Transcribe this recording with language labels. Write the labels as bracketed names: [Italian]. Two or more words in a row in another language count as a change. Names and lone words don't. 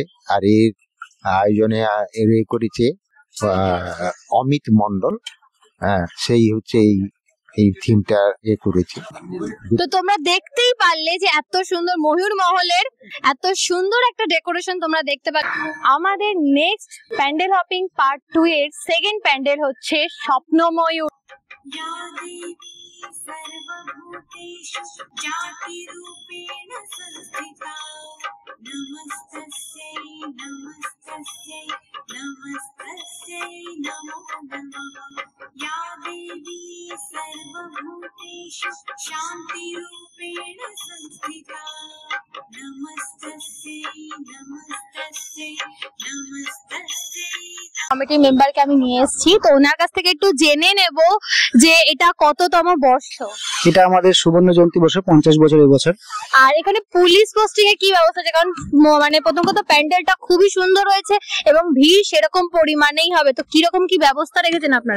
[Bangla] আর এর আয়োজনে করেছে অমিত মন্ডল, সেই হচ্ছে এই থিমটা করেছে। তো তোমরা দেখতেই পারলে যে এত সুন্দর ময়ূর মহলের এত সুন্দর একটা ডেকোরেশন তোমরা দেখতে পাচ্ছ। আমাদের [English] next pandal hopping part 2 [Bangla] এর [English] second pandal [Bangla] হচ্ছে স্বপ্ন ময়ূর। [Sanskrit] या देवी सर्वभूतेषु जातिरूपेण संस्थिता नमस्तस्यै नमस्तस्यै नमस्तस्यै नमो नमः। या देवी सर्वभूतेषु शान्तिरूपेण संस्थिता नमस्तस्यै नमस्तस्यै नमस्तस्यै। [Bangla] কমিটির মেম্বারকে আমি নিয়ে এসেছি, তো ওনার কাছ থেকে একটু জেনে নেব যে এটা কততম বর্ষ। এটা আমাদের সুবর্ণ জয়ন্তী বর্ষ, 50 বছর এই বছর। আর এখানে [English] police posting [Bangla] এর কি ব্যবস্থা আছে? কারণ মানে প্রথম কথা প্যান্ডেলটা খুবই সুন্দর হয়েছে এবং ভিড় সেরকম পরিমাণেই হবে, তো কিরকম কি ব্যবস্থা রেখেছেন আপনারা?